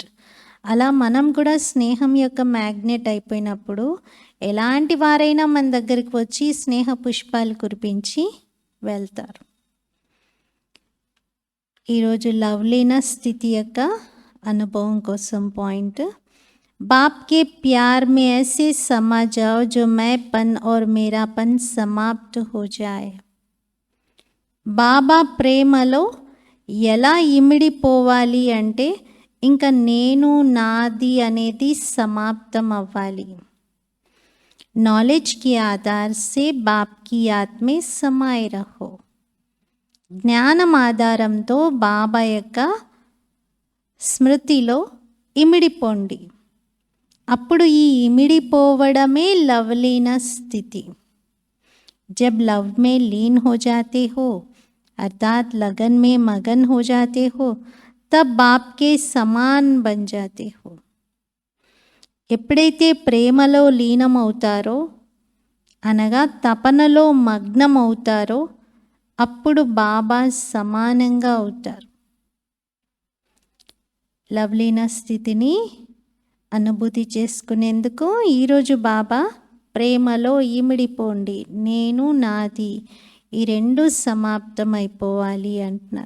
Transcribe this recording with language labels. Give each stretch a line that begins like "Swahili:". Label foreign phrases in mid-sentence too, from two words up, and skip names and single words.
Telugu: అలా మనం కూడా స్నేహం యొక్క మ్యాగ్నెట్ అయిపోయినప్పుడు ఎలాంటి వారైనా మన దగ్గరికి వచ్చి స్నేహ పుష్పాలు కురిపించి వెళ్తారు. ఈరోజు లవ్లీనెస్ స్థితి యొక్క అనుభవం కోసం పాయింట్,
Hindi: बाप के प्यार में ऐसे समा जाओ जो मैंपन और मेरापन समाप्त हो जाए.
Telugu: బాబా ప్రేమలో ఎలా ఇమిడిపోవాలి అంటే ఇంకా నేను నాది అనేది సమాప్తం అవ్వాలి.
Hindi: नॉलेज के आधार से बाप की याद में समाये रहो.
Telugu: జ్ఞానం ఆధారంతో బాబా యొక్క స్మృతిలో ఇమిడిపోండి. అప్పుడు ఈ ఇమిడిపోవడమే లవ్లీన స్థితి.
Hindi: जब लव में लीन हो जाते हो अर्थात लगन में मगन हो जाते हो, तब बाप के समान बन जाते हो.
Telugu: ఎప్పుడైతే ప్రేమలో లీనమవుతారో అనగా తపనలో మగ్నమవుతారో అప్పుడు బాబా సమానంగా అవుతారు. లవ్లీన స్థితిని అనుభూతి చేసుకునేందుకు ఈరోజు బాబా ప్రేమలో ఇమిడిపోండి, నేను నాది, ఈ రెండు సమాప్తమైపోవాలి అంటున్నారు.